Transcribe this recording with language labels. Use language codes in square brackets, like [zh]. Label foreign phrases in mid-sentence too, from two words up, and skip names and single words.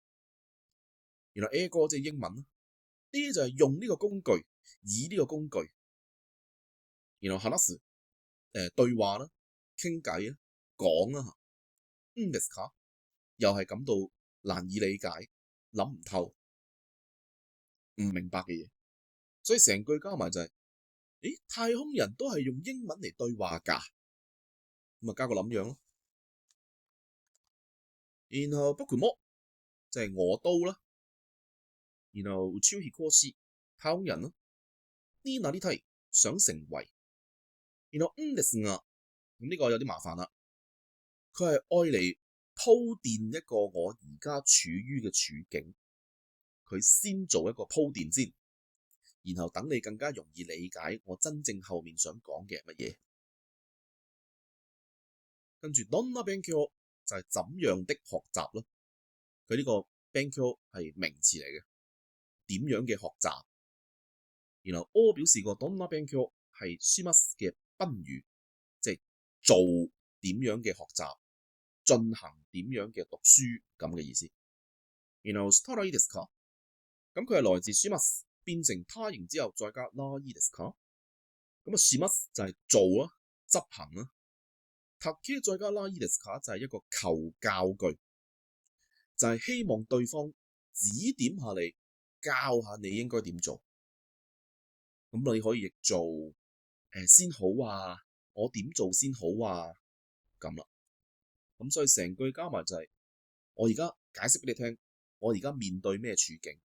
[yue] 原來 A 哥即係英文啦，呢啲就係用呢個工具，以呢個工具，然後話す對話啦、傾偈啦、講啦，ですか又係感到難以理解、諗唔透、唔明白嘅嘢，所以成句加埋就係，咦，太空人都係用英文嚟對話㗎，咁啊加個諗樣咯。然後僕も就係我都啦，然後宇宙飛行士太空人咯，になりたい想成為，然後ですが咁呢個有啲麻煩啦，佢係愛嚟鋪墊一個我而家處於嘅處境，佢先做一個鋪墊先，然後等你更加容易理解我真正後面想講嘅係乜嘢。跟住 [ja] どんな勉強 [yue] 就係怎樣的學習咯，佢呢個勉強係名詞嚟嘅，點樣嘅學習。然後我表示過 [ja] どんな勉強 [yue] 係します嘅賓語，即係做點樣嘅學習，進行點樣嘅讀書咁嘅意思。 [ja] 然後したらいいですか， [yue] 咁佢係來自します變成他形之後再加らいいですか，咁啊します就係做啦，執行啦。たけ再加らいいですか就係一個求教句，就係希望對方指點下你，教下你應該點做。咁你可以譯做先好啊，我點做先好啊咁啦。咁所以成句加埋就係，我而家解釋俾你聽，我而家面對咩處境。